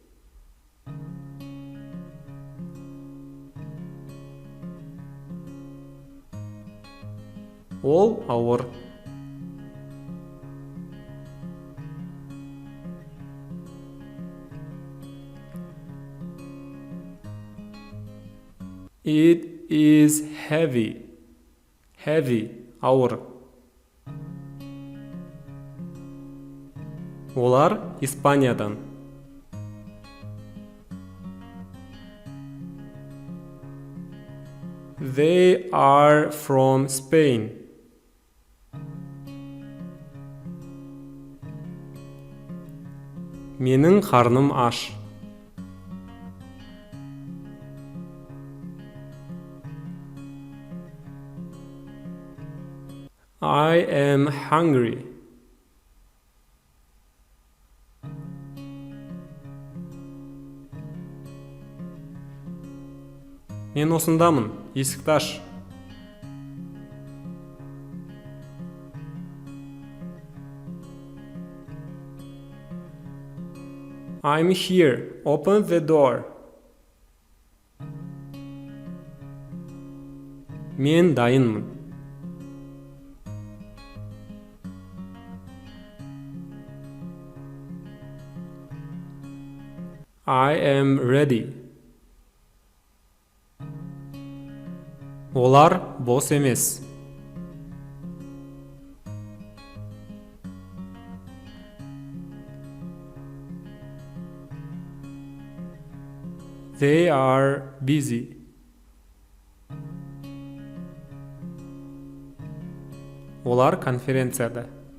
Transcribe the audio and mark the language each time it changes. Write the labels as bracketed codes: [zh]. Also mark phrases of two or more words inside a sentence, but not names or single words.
[kk] Ол ауыр. [en] It is heavy. Heavy, [kk] ауыр. Олар Испаниядан. [en] They are from Spain. [kk] Менің қарным аш. [en] I am hungry. [kk] Мен осындамын, есікті аш. [en] I'm here, open the door. [kk] Мен дайынмын. [en] I am ready. [kk] Олар бос емес. [en] They are busy. [kk] Олар конференцияда.